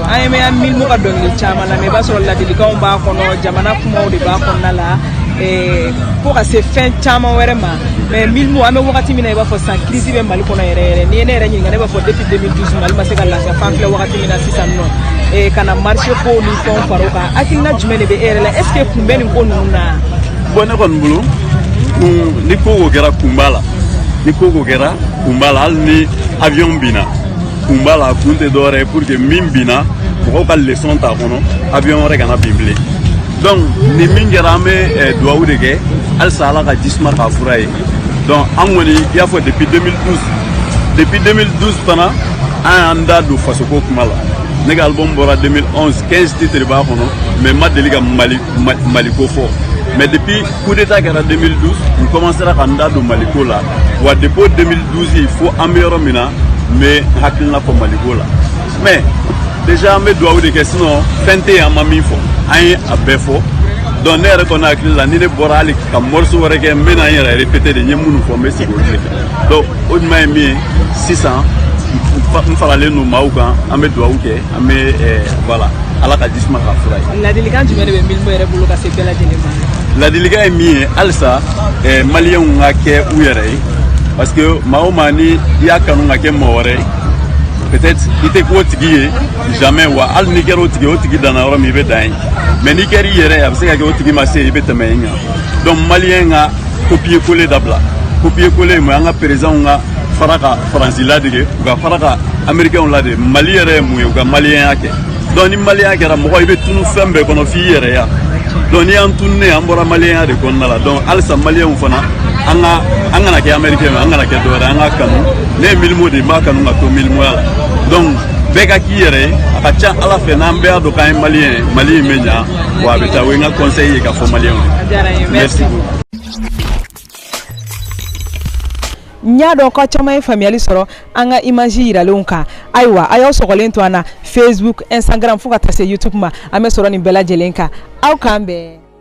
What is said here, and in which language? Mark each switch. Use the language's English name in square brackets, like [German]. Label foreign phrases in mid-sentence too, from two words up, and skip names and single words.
[Bambara] an ye mɛn Milmu ka dɔnkili caman lamɛn i b'a sɔrɔ ladilikanw b'a kɔnɔ jamana kumaw de b'a kɔnɔna la fo ka se fɛn caman wɛrɛ ma mais Milmu an bɛ wagati min na i b'a fɔ sisan crise bɛ Mali kɔnɔ yɛrɛ yɛrɛ n'i ye ne yɛrɛ ɲininka ne b'a fɔ depuis 2012 Mali ma se ka lafiya f'an filɛ wagati min na sisan nɔ ka na marché ko ni fɛnw fara o kan hakilina jumɛn de bɛ e yɛrɛ la [French] est ce que [Bambara] kun bɛ nin ko ninnu na. bon ne kɔni bolo ni ko o kɛra kun b'a la ni ko o kɛra kun b'a la hali ni avion binna kun b'a la kun tɛ dɔwɛrɛ ye [French] pour que [Bambara] min binna mɔgɔw ka leçon t'a kɔnɔ avion wɛrɛ kana bin bilen donc ni min kɛra an bɛ duwawu de kɛ halisa ala ka jisuma k'a fura ye donc an kɔni i y'a fɔ depuis 2012 fana an y'an da don fasoko kuma la ne ka album bɔra 2011 15 titres b'a kɔnɔ mais ma deli ka Mali ko fɔ. [French] Mais depuis coup d'état [Bambara] kɛra 2012 [French] on commencera [Bambara] ka nda don Maliko la wa depuis 2012 [French] il faut [Bambara] an bɛ yɔrɔ min na mais hakilina fɔ Maliko la [French] mais déjà [Bambara] an bɛ duwawu de kɛ sinon fɛn tɛ yen an ma min fɔ an ye a bɛɛ fɔ donc ne yɛrɛ kɔni hakili la ni ne bɔra hali ka morceau wɛrɛ kɛ n bɛ na n yɛrɛ répéter de n ye minnu fɔ n bɛ segin olu de kan donc o ɲuman ye min ye sisan n faralen don maaw kan an bɛ duwawu kɛ an bɛ voilà ala ka jisuma k'a fura ye. ladilikan jumɛn de bɛ Milmu yɛrɛ bolo ka se bɛɛ lajɛlen ma. ladilikan ye min ye halisa maliyɛnw ka kɛ u yɛrɛ ye parce que maa o maa ni i y'a kanu ka kɛ mɔgɔ wɛrɛ ye peut-être i tɛ k'o tigi ye jamais wa hali n'i kɛra o tigi danna yɔrɔ min i bɛ dan ye mais n'i kɛra i yɛrɛ ye a bɛ se ka kɛ o tigi ma se i bɛ tɛmɛ yen kan donc maliyɛn ka [French] copier coller [Bambara] dabila [French] copier coller [Bambara] mun ye an ka présidentw ka fara ka faransi ladege u ka fara ka américainw ladege Mali yɛrɛ ye mun ye u ka maliyɛnya kɛ donc ni maliyɛnya kɛra mɔgɔ i bɛ tunu fɛn bɛɛ kɔnɔ f'i yɛrɛ ya donc ni y'an tununen an bɔra maliyɛnya de kɔnɔna la donc halisa maliyɛnw fana an kana kɛ américain an kana kɛ dɔwɛrɛ an ka kanu ne ye Milmu de ye n b'a kanu ka to Milmuya la donc bɛɛ ka k'i yɛrɛ ye a ka ca ala fɛ n'an bɛɛ y'a dɔn k'an ye maliyɛn ye Mali in bɛ ɲa wa a bɛ taa o ye n ka conseil ye ka fɔ maliyɛnw ye [French] merci beaucoup. [Bambara] n y'a dɔn ka caman ye faamuyali sɔrɔ an ka image yiralenw kan ayiwa a y'aw sɔgɔlen to an na Facebook Instagram fo ka taa se YouTube ma an bɛ sɔrɔ nin bɛɛ lajɛlen kan aw k'an bɛn.